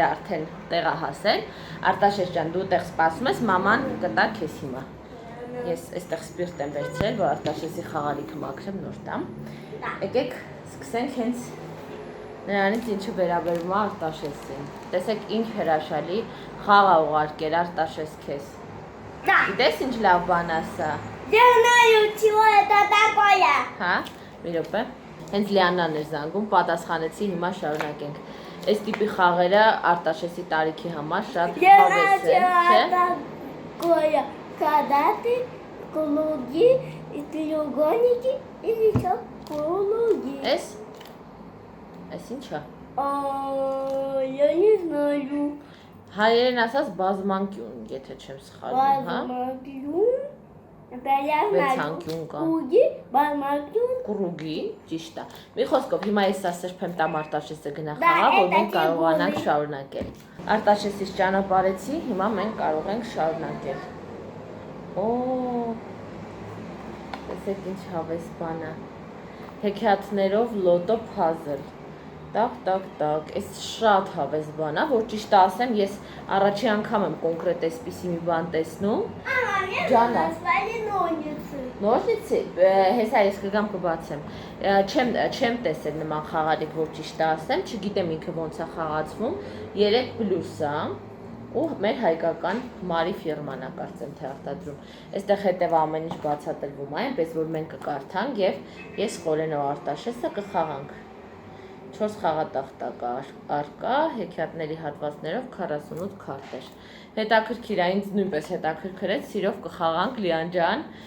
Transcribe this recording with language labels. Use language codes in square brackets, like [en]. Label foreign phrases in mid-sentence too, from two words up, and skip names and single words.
[hy] արդեն տեղա հասել։ Արտաշես ջան, դու տեղ սպասում ես, մաման կտա քեզ հիմա։ Ես այստեղ սպիրտ եմ վերցրել, որ Արտաշեսի խաղալիքը մաքրեմ նոր տամ։ Եկեք սկսենք հենց նրանից ինչը վերաբերում է Արտաշեսին։ Տեսեք ինչ հրաշալի խաղ ա ուղարկել Արտաշես քեզ։ Գիտես ինչ լավ բան ասա։ Հա, մի րոպե։ Հենց Լիաննան էր զանգում, պատասխանեցի, հիմա շարունակենք։ Այս տիպի խաղերը Արտաշեսի տարիքի համար շատ հավես են, չէ՞։ [ru] Квадраты, круги, треугольники или что? Круги. [hy] Այս ինչ է։ [ru] Я не знаю. [hy] Հայերեն ասած բազմանկյուն, եթե չեմ սխալվում, հա։ [ru] Базмакюн. Это я знаю. [hy] Վեցանկյուն կա։ [ru] Круги, базмакюн. [hy] Կրուգի, ճիշտ է։ Մի խոսքով հիմա ես սրբեմ տամ Արտաշեսը գնա Դա խաղա, որ էդ մենք է կարողանանք գոլի։ շարունակել։ Արտաշեսից ճանապարհեցի, հիմա մենք կարող ենք շարունակել։ Օ, տեսեք ինչ հավես բան է։ Հեքիաթներով լոտո փազլ։ Տակ, այս շատ հավես բան է, որ ճիշտ ասեմ, ես առաջի անգամ եմ կոնկրետ այսպիսի մի бан տեսնում։ [ru] Мама, мне Джана. назвали ножницы. [hy] Նորից հեսա ես կգամ կբացեմ։ Չեմ տեսել նման խաղալիք, որ ճիշտ ասեմ, չգիտեմ ինքը ոնց է խաղացվում։ 3 պլյուս է ու մեր հայկական Մարի ֆիրման է կարծեմ թե արտադրում։ Այստեղ հետևը ամեն ինչ բացատրվում է, այնպես որ մենք կկարդանք եւ ես Խորենը ու Արտաշեսը կխաղանք։ 4 խաղատախտակ արկա, հեքիաթների հատվածներով 48 քարտեր։ Հետաքրքիր է, ինձ նույնպես հետաքրքրեց, սիրով կխաղանք Լիան ջան։